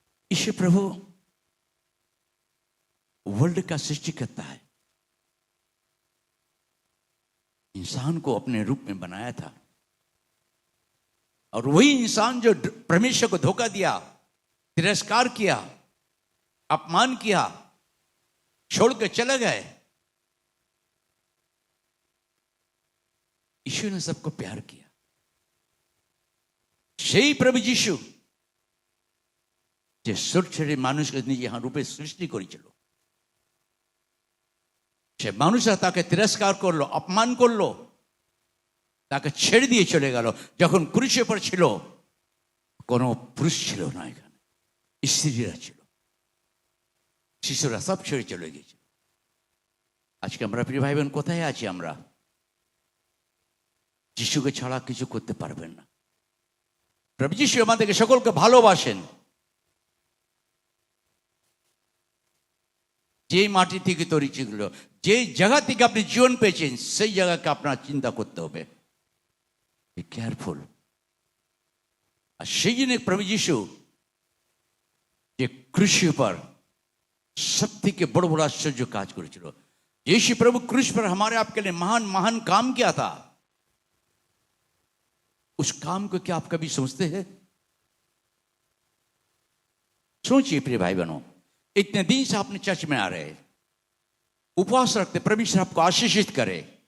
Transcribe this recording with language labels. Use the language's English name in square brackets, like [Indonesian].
[Hindi] यीशु प्रभु world का सृष्टि करता है, इंसान को अपने रूप में बनाया था, और वही इंसान जो परमेश्वर को धोखा दिया, तिरस्कार किया, अपमान किया, छोड़ के चले गए, यीशु ने सबको प्यार किया। [Bangla] সেই প্রভু যিশু যে ছোট মানুষকে নিজে রূপে সৃষ্টি করেছিল, সে মানুষরা তাকে তিরস্কার করলো, অপমান করলো, তাকে ছেড়ে দিয়ে চলে গেল। যখন ক্রুশে পর ছিল কোনো পুরুষ ছিল না, এখানে স্ত্রীরা ছিল, শিশুরা সব ছেড়ে চলে গেছিল। আজকে আমরা প্রিয় ভাই বোন কোথায় আছি? আমরা যিশুকে ছাড়া কিছু করতে পারবেন না। প্রভু যিশু আমাদেরকে সকলকে ভালোবাসেন। যে মাটি থেকে তৈরি ছিল, যে জায়গা থেকে আপনি জীবন পেয়েছেন, সেই জায়গাকে আপনার চিন্তা করতে হবে, [English] Be careful. [Bangla] আর সেই জন্য প্রভু যিশু যে ক্রুশের [Hindi] पर सब [Bangla] থেকে বড় বড় आश्चर्य কাজ করেছিল। [Hindi] यीशु प्रभु क्रूस पर हमारे आपके लिए महान महान काम किया था। उस काम को क्या आप कभी सोचते हैं? सोचिए प्रिय भाई बहनों, इतने दिन से आपने चर्च में आ रहे, उपवास रखते, परमेश्वर आपको आशीषित करे।